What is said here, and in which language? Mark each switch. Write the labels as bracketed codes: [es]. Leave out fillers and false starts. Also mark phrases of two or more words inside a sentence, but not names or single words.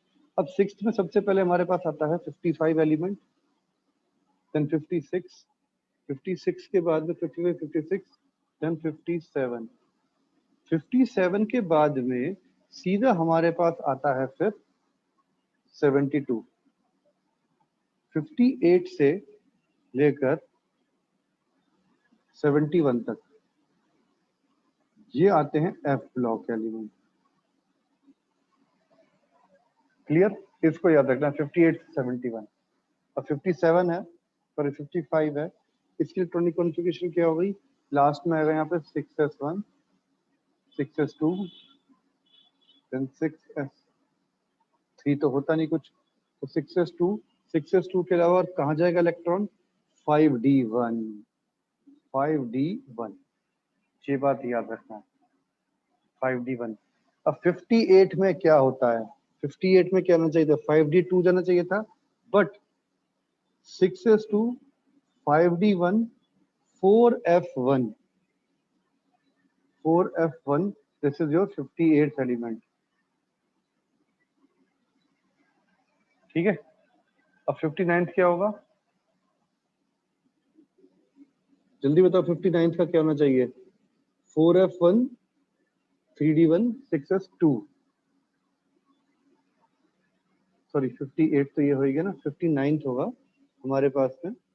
[hi] अब सिक्स्थ में सबसे पहले हमारे पास आता है 55 एलिमेंट, देन 56, 56 के बाद में 55, 56, देन 57, 57 के बाद में सीधा हमारे पास आता है फिर 72, 58 से लेकर 71 तक ये आते हैं [en] f block element. [hi] क्लियर? इसको याद रखना, 58 से 71। अब 57 है, सॉरी 55 है, इसकी [en] electronic configuration [hi] क्या हो गई, लास्ट में आएगा यहाँ पे 6s1, 6s2, देन 6s3, तो होता नहीं कुछ, तो 6s2, 6s2 के अलावा कहाँ जाएगा इलेक्ट्रॉन, 5d1, 5d1, ये बात याद रखना है, 5d1। अब 58 में क्या होता है, 58 में क्या होना चाहिए था, 5d2 जाना चाहिए था, [en] बट 6s2, 5d1, 4f1, 4f1, this is your 58th element। [hi] ठीक है, अब 59th क्या होगा, जल्दी बताओ, 59th का क्या होना चाहिए, 4f1, 3d1, 6s2, सॉरी 58 तो ये होगा ना, 59th होगा हमारे पास में।